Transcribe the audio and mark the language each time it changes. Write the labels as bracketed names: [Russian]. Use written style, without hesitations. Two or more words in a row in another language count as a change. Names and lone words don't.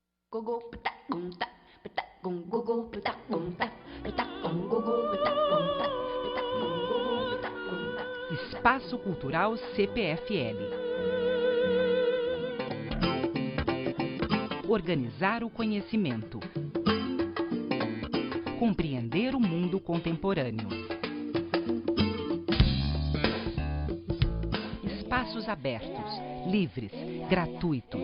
[Portuguese] Gogo pata gum ta pata gum gogo pata gum ta pata gum gogo pata gum ta pata gum gogo pata gum ta. Espaço Cultural CPFL. Organizar o conhecimento. Compreender o mundo contemporâneo. Espaços abertos, livres, gratuitos.